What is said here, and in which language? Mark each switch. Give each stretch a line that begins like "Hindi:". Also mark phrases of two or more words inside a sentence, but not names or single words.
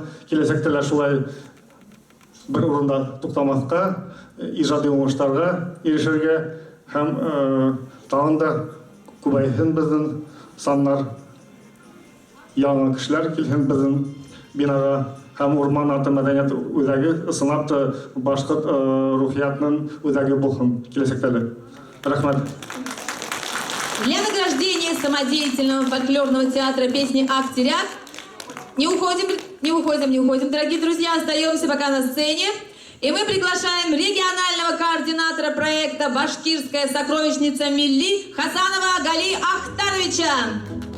Bashkir: Киләсәктә лә шулай бер урында туктамаска, иҗади уңышларга ирешергә һәм тагын да күбәйһен безнең саннар, яңа кешеләр килһен безнең бинага һәм урман арты мәдәният үзәге ысынлап та башкорт рухиятның үзәге булсын киләсәктә. Рәхмәт.
Russian: Для награждения самодеятельного фольклорного театра песни «Актиряк» не уходим, дорогие друзья, остаемся пока на сцене. И мы приглашаем регионального координатора проекта «Башкирская сокровищница Милли» Хасанова Гали Ахтаровича.